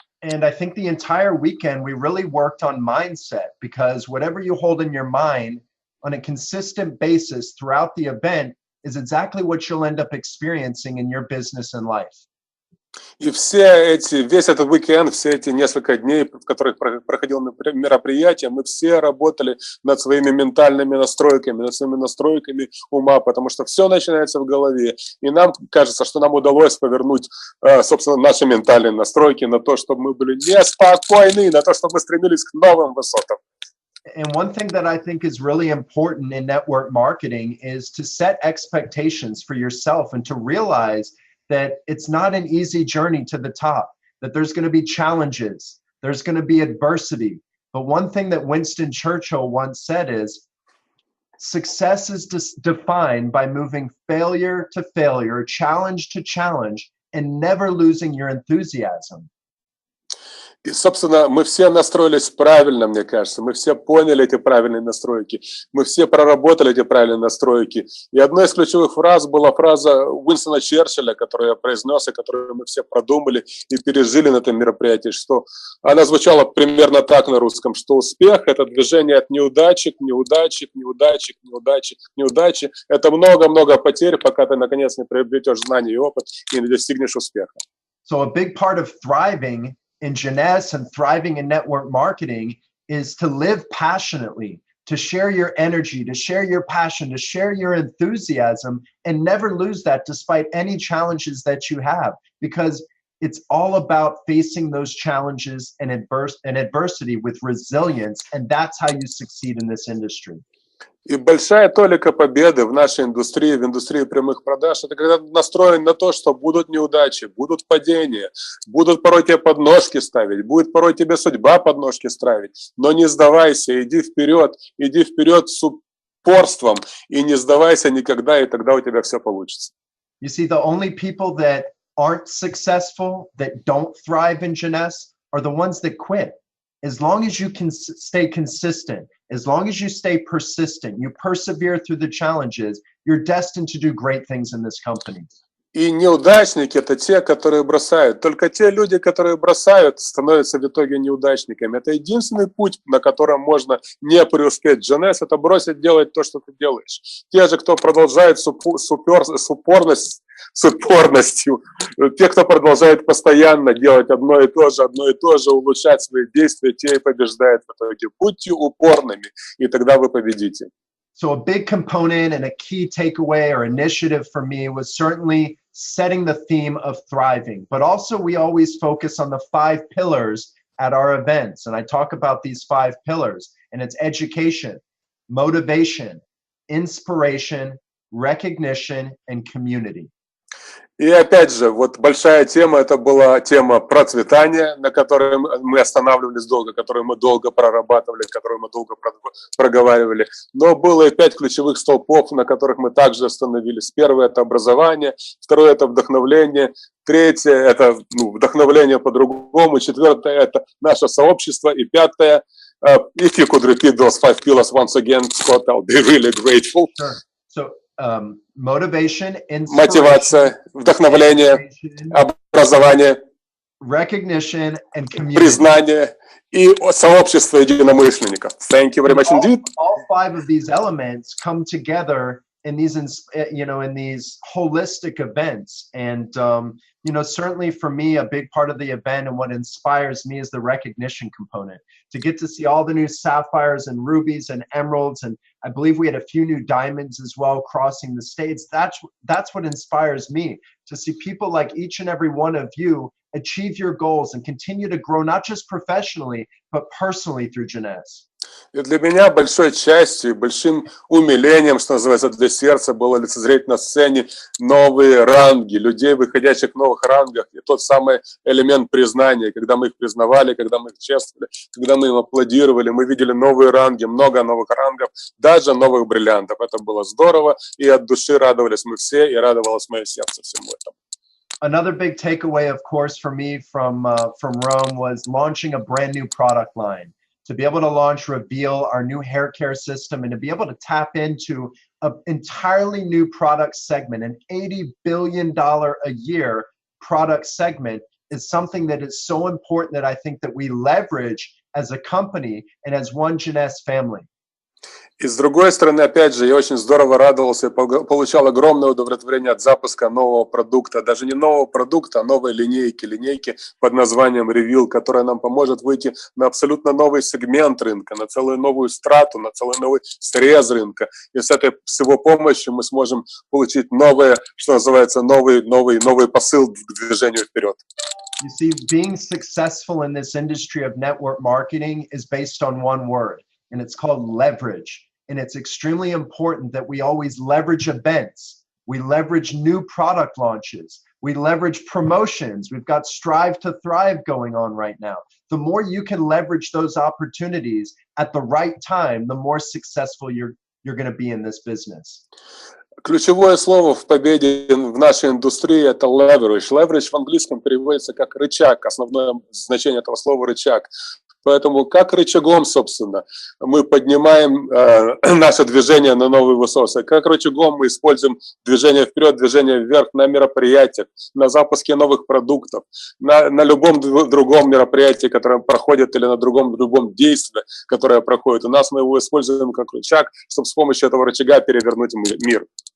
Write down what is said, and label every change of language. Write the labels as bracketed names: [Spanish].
[English] And I think the entire weekend, we really worked on mindset, because whatever you hold in your mind on a consistent basis throughout the event is exactly what you'll end up experiencing in your business and life. [Russian] И весь этот уикенд, все эти несколько дней, в которых проходило мероприятие, мы все работали над своими ментальными настройками, над своими настройками ума, потому что все начинается в голове. И нам кажется, что нам удалось повернуть, собственно, наши ментальные настройки на то, чтобы мы были неспокойны, на то, чтобы мы стремились к новым высотам. [English] And one thing that I think is really important in network marketing is to set expectations for yourself and to realize that it's not an easy journey to the top. that there's going to be challenges, there's going to be adversity. But one thing that Winston Churchill once said is, success is defined by moving failure to failure, challenge to challenge, and never losing your enthusiasm. [Russian] И, собственно, мы все настроились правильно, мне кажется. Мы все поняли эти правильные настройки. Мы все проработали эти правильные настройки. И одной из ключевых фраз была фраза Уинстона Черчилля, которую я произнес, и которую мы все продумали и пережили на этом мероприятии, что она звучала примерно так на русском, что успех – это движение от неудачи к неудаче, к неудаче, к неудаче, к неудаче. Это много-много потерь, пока ты, наконец, не приобретешь знания и опыт и не достигнешь успеха. [English] So a big part of thriving in Jeunesse and thriving in network marketing is to live passionately, to share your energy, to share your passion, to share your enthusiasm, and never lose that despite any challenges that you have, because it's all about facing those challenges and adversity with resilience, and that's how you succeed in this industry. [Russian] И большая толика победы в нашей индустрии, в индустрии прямых продаж, это когда настроен на то, что будут неудачи, будут падения, будут порой тебе подножки ставить, будет порой тебе судьба подножки ставить, но не сдавайся, иди вперед с упорством и не сдавайся никогда, и тогда у тебя все получится. [English] You see, the only people that aren't successful, that don't thrive in Jeunesse, are the ones that quit. As long as you can stay consistent, as long as you stay persistent, you persevere through the challenges, you're destined to do great things in this company. [Russian] И неудачники – это те, которые бросают. Только те люди, которые бросают, становятся в итоге неудачниками. Это единственный путь, на котором можно не преуспеть. Jeunesse – это бросить делать то, что ты делаешь. Те же, кто продолжает с упорностью, те, кто продолжает постоянно делать одно и то же, улучшать свои действия, те и побеждают в итоге. Будьте упорными, и тогда вы победите. [English] So a big component and a key takeaway or initiative for me was certainly setting the theme of thriving, but also we always focus on the 5 pillars at our events. And I talk about these 5 pillars, and it's education, motivation, inspiration, recognition, and community. [Russian] И опять же, вот большая тема, это была тема процветания, на которой мы останавливались долго, которую мы долго прорабатывали, которую мы долго проговаривали. Но было и 5 ключевых столпов, на которых мы также остановились. Первое – это образование, второе – это вдохновление, третье – это вдохновление по-другому, четвертое – это наше сообщество, и пятое – [English] if you could repeat those 5 pillars once again, Scott, I'll be really grateful. Sure. So, motivation, [Russian] мотивация, вдохновление, образование, [English] recognition, and community. [Russian] Признание и сообщество единомышленников. [English] Thank you very much indeed. All 5 of these elements come together in these, in these holistic events. And, certainly for me, a big part of the event and what inspires me is the recognition component. To get to see all the new sapphires and rubies and emeralds, and I believe we had a few new diamonds as well crossing the states. That's what inspires me, to see people like each and every one of you achieve your goals and continue to grow, not just professionally, but personally through Jeunesse. [Russian] И для меня большой частью, большим умилением, что называется, для сердца было лицезреть на сцене новые ранги, людей, выходящих в новых рангах, и тот самый элемент признания, когда мы их признавали, когда мы их чествовали, когда мы им аплодировали, мы видели новые ранги, много новых рангов, даже новых бриллиантов. Это было здорово, и от души радовались мы все, и радовалось мое сердце всему этому. [English] Another big takeaway, of course, for me from Rome was launching a brand new product line. To be able to launch Reveal, our new hair care system, and to be able to tap into an entirely new product segment, an $80 billion a year product segment, is something that is so important that I think that we leverage as a company and as one Jeunesse family. [Russian] И с другой стороны, опять же, я очень здорово радовался и получал огромное удовлетворение от запуска нового продукта, даже не нового продукта, а новой линейки под названием Reveal, которая нам поможет выйти на абсолютно новый сегмент рынка, на целую новую страту, на целый новый срез рынка. И с этой всего помощью мы сможем получить новое, что называется, новый посыл к движению вперед. [English] You see, being successful in this industry of network marketing is based on one word, and it's called leverage. And it's extremely important that we always leverage events. We leverage new product launches. We leverage promotions. We've got Strive to Thrive going on right now. The more you can leverage those opportunities at the right time, the more successful you're going to be in this business. [Russian] Ключевое слово в победе в нашей индустрии – это leverage. Leverage в английском переводится как рычаг. Основное значение этого слова – рычаг. Поэтому как рычагом, собственно, мы поднимаем наше движение на новые высоты, как рычагом мы используем движение вперед, движение вверх на мероприятиях, на запуске новых продуктов, на любом другом мероприятии, которое проходит, или на любом действии, которое проходит. У нас мы его используем как рычаг, чтобы с помощью этого рычага перевернуть мир.